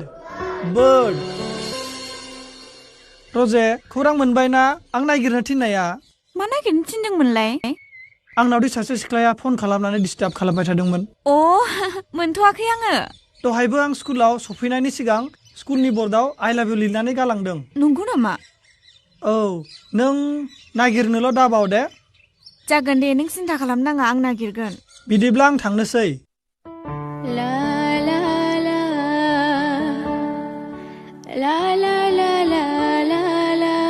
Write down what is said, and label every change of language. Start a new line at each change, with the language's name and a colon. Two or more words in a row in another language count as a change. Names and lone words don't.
Bodo: बार्ड। रजे, खौरां मोनबाय ना आं नागिरनो थिननाया? मा नागिरनो थिनदोंमोनलाय? आंनावदि सासे सिख्लाया फन खालामनानै डिस्टार्ब खालामबाय थादोंमोन। मोनथ'वाखै आङो। दहायबो आं स्कुलाव सफैनायनि सिगां स्कुलनि बर्डआव
English: I love you
Bodo: लिरनानै गालांदों। नंगौ नामा? औ, नों नागिरनोल' दाबाव दे। जागोन दे, नों सिन्था खालामनाङा, आं नागिरगोन। बिदिब्ला आं थांनोसै। La la la la la la la la la